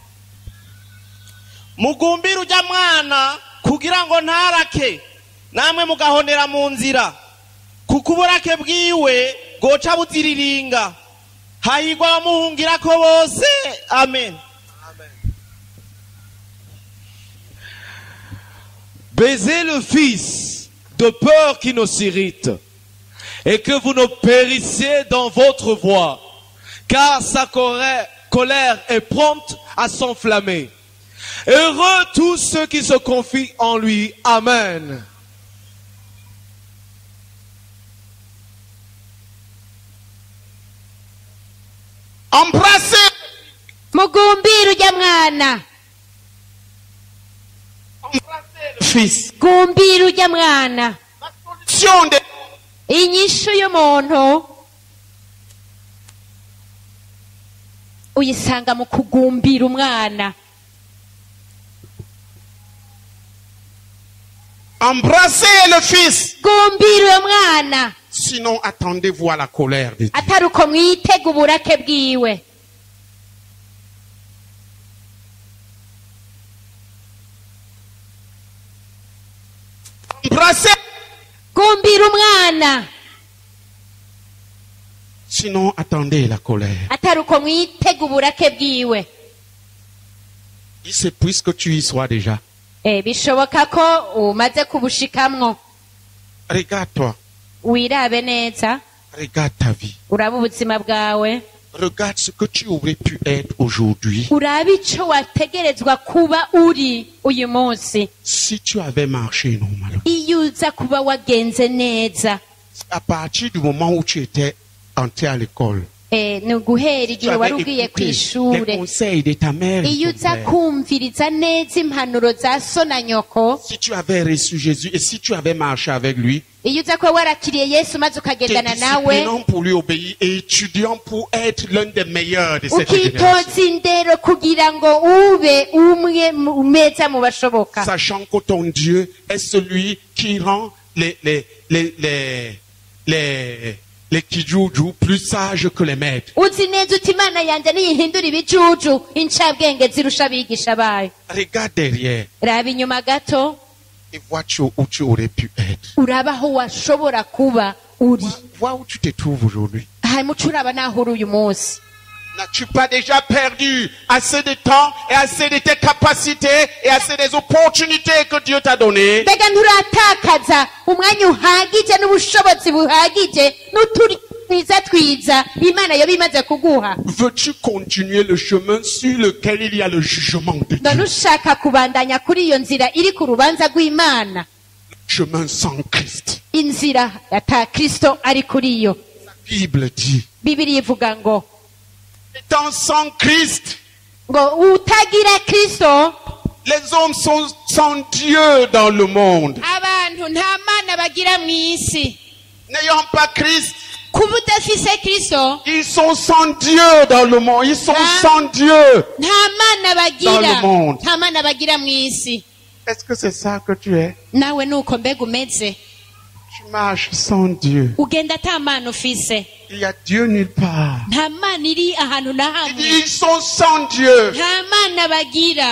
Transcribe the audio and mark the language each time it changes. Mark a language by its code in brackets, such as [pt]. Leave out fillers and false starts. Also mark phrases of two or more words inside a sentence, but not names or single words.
[rn] mugumbire ujya mwana kugira ngo ntarake, namwe mugahonera mu nzira, kuko uburake bwiwe bwoca buziriringa, hahigwa abamuhungirako bose. Amen. [fr] Baisez le Fils de peur qu'il ne s'irrite et que vous ne périssiez dans votre voie, car sa colère est prompte à s'enflammer. Heureux tous ceux qui se confient en lui. Amen. Embrassez [rn] mugumbire ujya mwana, [fr] le Fils. [rn] gumbire ujya mwana, [fr] L'action de [rn] inyishu y'umuntu uyisanga mu kugumbira umwana. [fr] Embrassez le fils. [rn] Gumbira uyo mwana, [fr] Sinon, attendez-vous à la colère de Dieu. [rn] atari uko mwitega uburake bwiwe. [fr] Embrassez. [rn] Gumbira umwana, [fr] Sinon, attendez la colère. [rn] atari uko mwitega uburake bwiwe. [fr] Il c'est puisque tu y sois déjà. [rn] Bishoboka ko umaze kubushikamwo. [fr] Regarde-toi. [rn] Wirabe neza, [fr] Regarde ta vie. [rn] urabe ubuzima bwawe, [fr] Regarde ce que tu aurais pu être aujourd'hui [rn] urabe ico wategerezwa kuba uri uyu munsi [fr] si tu avais marché normalement. [rn] iyo uza kuba wagenze neza. [fr] À partir du moment où tu étais entré à l'école, [rn] Ni uguhera [fr] tu [rn] igihe wari [fr] avais [rn] ugiye [fr] écouté [rn] kw'ishure, [fr] les conseils de ta mère et [rn] iyo [fr] ton [rn] uza [fr] père. [rn] kumviriza neza impanuro za so na nyoko, [fr] Si tu avais reçu Jésus et si tu avais marché avec lui, [rn] iyo uza kuba warakiriye Yesu maze [fr] t'es [rn] ukagendana nawe, [fr] disciplinant pour lui obéir et étudiant pour être l'un des meilleurs de cette génération. [rn] ukitoza indero kugira ngo ube umwe mu meza mu bashoboka, [fr] Sachant que ton Dieu est celui qui rend les kijuju plus sages que les maîtres. [rn] uzi neza uti Imana yanje niyihindura ibijuju incabwenge zirusha abigisha bayo. [fr] Regarde derrière [rn] Raba inyuma gato, [fr] et vois où tu aurais pu être. [rn] uraba aho washobora kuba uri, [fr] Vois où tu te trouves aujourd'hui. [rn] hanyuma uca uraba naho uri uyu munsi. [fr] N'as-tu pas déjà perdu assez de temps et assez de tes capacités et assez des opportunités que Dieu t'a données? [rn] Mbega nturatakaza umwanya uhagije n'ubushobozi buhagije n'uturi twiza twiza Imana yoba imaze kuguha? [fr] Veux-tu continuer le chemin sur lequel il y a le jugement de [rn] none [fr] Dieu? [rn] ushaka kubandanya kuri iyo nzira iri ku rubanza rw'Imana, [fr] Chemin sans Christ. [rn] inzira ata Kristo ari kuri yo? [fr] La Bible dit, [rn] Bibiliya ivuga ngo [fr] étant sans Christ, [rn] utagira Kristo, [fr] les hommes sont sans Dieu dans le monde. [rn] abantu nta mana bagira mu isi. [fr] N'ayant pas Christ, [rn] Kuba udafise Kristo, [fr] ils sont sans Dieu dans le monde. Ils sont Ah. sans Dieu. [rn] nta mana bagira, [fr] Dans le monde. [rn] nta mana bagira mu isi. [fr] Est-ce que c'est ça que tu es? [rn] Nawe nuko mbega umeze, [fr] Tu marches sans Dieu. [rn] ugenda ata mana ufise, [fr] Il y a Dieu nulle part. [rn] nta mana iri ahantu na [fr] Il dit, [rn] hamwe, [fr] ils sont sans Dieu. [rn] nta mana bagira.